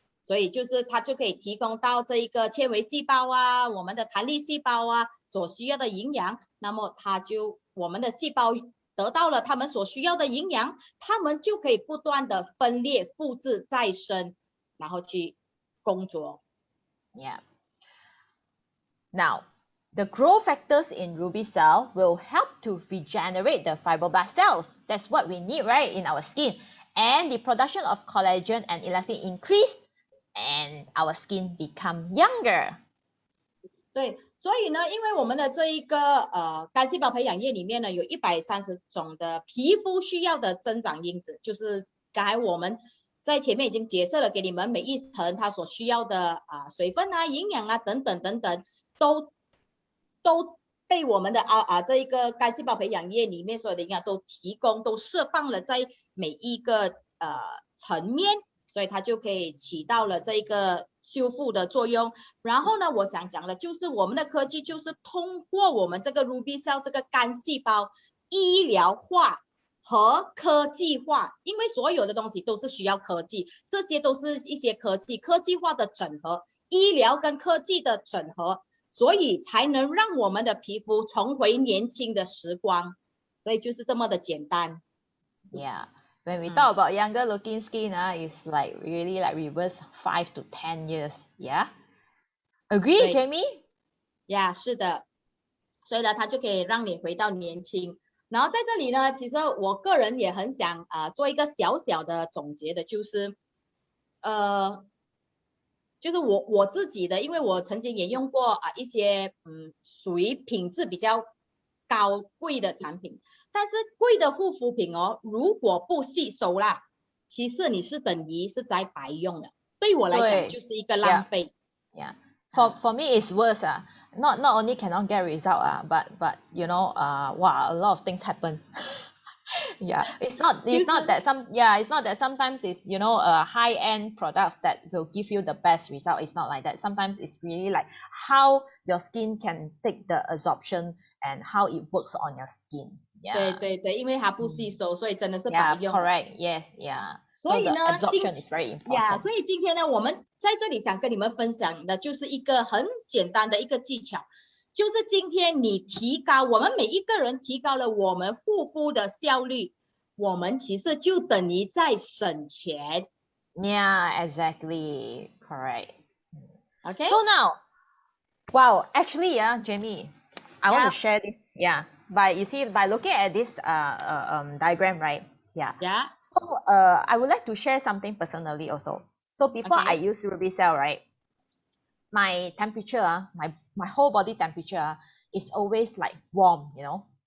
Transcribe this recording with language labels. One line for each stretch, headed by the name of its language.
Chinese: 所以就是它就可以提供到这一个纤维细胞啊，我们的弹力细胞啊所需要的营养，那么我们的细胞得到了他们所需要的营养，他们就可以不断的分裂、复制、再生，然后去工作。
English: Yeah. Now, the growth factors in Ruby cell will help to regenerate the fibroblast cells. That's what we need, right, in our skin. And the production of collagen and elastin increase, and our skin become younger.
Chinese: 对，所以呢，因为我们的这一个干细胞培养液里面呢，有130种的皮肤需要的增长因子，就是刚才我们在前面已经解释了给你们每一层它所需要的水分啊、营养啊等等等等，都被我们的这一个干细胞培养液里面所有的营养都释放了在每一个层面，所以它就可以起到了这一个修复的作用。然后呢，我想讲的就是我们的科技就是通过我们这个 Ruby Cell 这个干细胞医疗化和科技化，因为所有的东西都是需要科技，这些都是一些科技化的整合，医疗跟科技的整合，所以才能让我们的皮肤重回年轻的时光。所以就是这么的简单。
English: Yeah. When we talk about younger looking skin, it's like really like reverse 5 to 10 years. Yeah. Agree,
Chinese: 对
English: Jamie?
Chinese: 呀，是的，所以呢，它就可以让你回到年轻。然后在这里呢，其实我个人也很想做一个小小的总结的，就是就是我自己的，因为我曾经也用过一些属于品质比较高贵的产品，但是贵的护肤品哦，如果不吸收啦，其实你是等于是在白用的，对我来讲就是一个浪费。
English: Yeah. For me, it's worse. Not only cannot get result, but you know, wow, a lot of things happen. Yeah, it's not that sometimes it's, you know, high end products that will give you the best result. It's not like that. Sometimes it's really like how your skin can take the absorption and how it works on your skin. Yeah.
Chinese: 对，因为它不吸收，所以真的是白用。
English: Correct. Yes. Yeah.
Chinese: 所以呢
English: the absorption is very important.
Chinese: 所以今天呢，我们在这里想跟你们分享的就是一个很简单的一个技巧，就是今天我们每一个人提高了我们护肤的效率，我们其实就等于在省钱。
English: Yeah, exactly. Correct. Okay. So now, wow, actually, Jamie, I want to share this. Yeah, you see, by looking at this diagram, right? Yeah. Yeah. So I would like to share something personally also. So before I use RubyCell, right, my temperature, my whole body temperature is always like warm, you know.